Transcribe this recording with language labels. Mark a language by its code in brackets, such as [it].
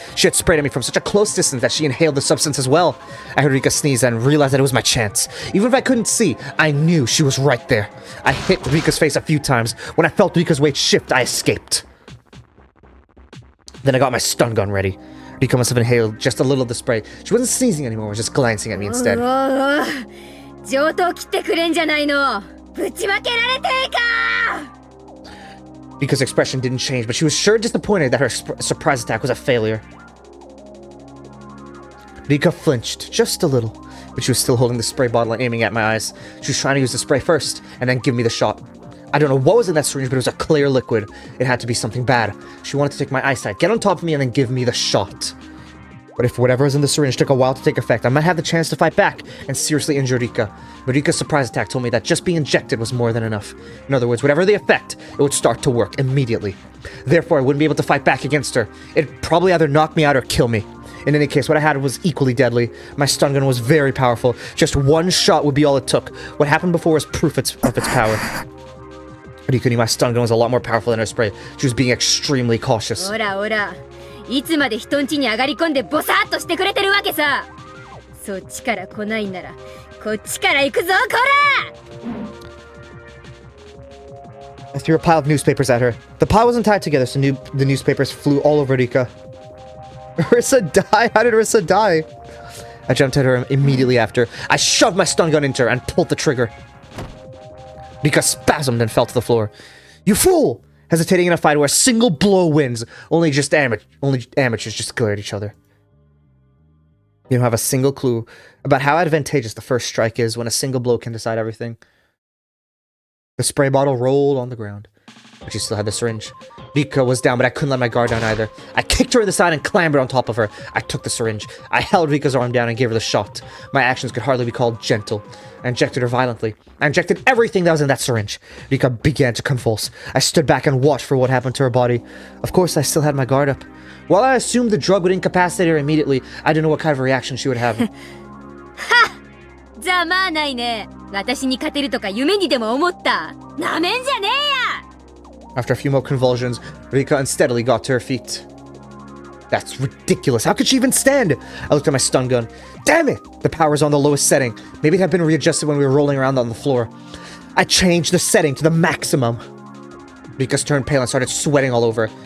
[en] She had sprayed at me from such a close distance that she inhaled the substance as well. I heard Rika sneeze and realized that it was my chance. Even if I couldn't see, I knew she was right there. I hit Rika's face a few times. When I felt Rika's weight shift, I escaped. Then I got my stun gun ready. Rika must have inhaled just a little of the spray. She wasn't sneezing anymore, was just glancing at me instead. [ja] 上等切ってくれんじゃないの。ぶちまけられていか。 [en] Rika's expression didn't change, but she was sure disappointed that her surprise attack was a failure. Rika flinched, just a little, but she was still holding the spray bottle and aiming at my eyes. She was trying to use the spray first, and then give me the shot. I don't know what was in that syringe, but it was a clear liquid. It had to be something bad. She wanted to take my eyesight, get on top of me, and then give me the shot. But if whatever was in the syringe took a while to take effect, I might have the chance to fight back and seriously injure Rika. But Rika's surprise attack told me that just being injected was more than enough. In other words, whatever the effect, it would start to work immediately. Therefore, I wouldn't be able to fight back against her. It'd probably either knock me out or kill me. In any case, what I had was equally deadly. My stun gun was very powerful. Just one shot would be all it took. What happened before was proof of its power. Rika knew my stun gun was a lot more powerful than her spray. She was being extremely cautious. [ja] おらおら、いつまで人ん家に上がり込んでボサッとしてくれてるわけさ。そっちから来ないんなら、こっちから行くぞ、こら! [en] I threw a pile of newspapers at her. The pile wasn't tied together, so the newspapers flew all over Rika. Rissa die? How did Rissa die? I jumped at her immediately after. I shoved my stun gun into her and pulled the trigger. Rika spasmed and fell to the floor. You fool! Hesitating in a fight where a single blow wins. Only amateurs just glare at each other. You don't have a single clue about how advantageous the first strike is when a single blow can decide everything. The spray bottle rolled on the ground, but she still had the syringe. Rika was down, but I couldn't let my guard down either. I kicked her in the side and clambered on top of her. I took the syringe. I held Rika's arm down and gave her the shot. My actions could hardly be called gentle. I injected her violently. I injected everything that was in that syringe. Rika began to convulse. I stood back and watched for what happened to her body. Of course, I still had my guard up. While I assumed the drug would incapacitate her immediately, I didn't know what kind of reaction she would have. [ja] ざまあないね。私に勝てるとか夢にでも思った。なめんじゃねえや。 [en] After a few more convulsions, Rika unsteadily got to her feet. That's ridiculous. How could she even stand? I looked at my stun gun. Damn it! The power's on the lowest setting. Maybe it had been readjusted when we were rolling around on the floor. I changed the setting to the maximum. Rika's turned pale and started sweating all over.